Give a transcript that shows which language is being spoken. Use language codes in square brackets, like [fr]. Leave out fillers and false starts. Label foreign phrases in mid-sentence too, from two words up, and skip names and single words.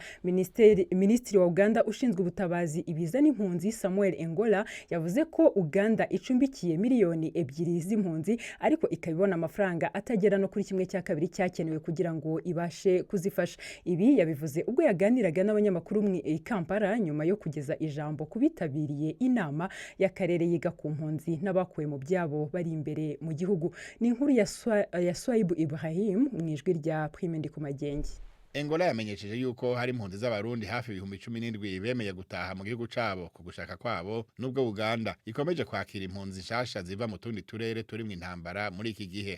[rw] Minisitiri wa Uganda ushinzwe ubutabazi ibiza n'impunzi Samuel Engola yavuze ko Uganda icumbikiye miliyoni 2 z'impunzi ariko ikabibona amafaranga atagera no kuri 1/2 cyakenewe kugira ngo ibashe kuzifasha. Ibi yabivuze ubwo yaganiraga n'abanyamakuru mu Kampala nyuma yo kugeza ijambo kubitabiriye inama y'akarere yiga ku mpunzi n'abakuwe mu byabo bari imbere mu gihugu. [rn] Ni inkuru ya Swaibu Ibrahim mu ijwi rya Prime Ndikumagenge. Engola yamenyesheje yuko hari impunzi z'abarundi hafi 17,000 bemeye gutaha mu gihugu cabo ku gushaka kwabo, nubwo Uganda ikomeje kwakira impunzi nshasha ziva mu tundi turere turi mu intambara muri iki gihe.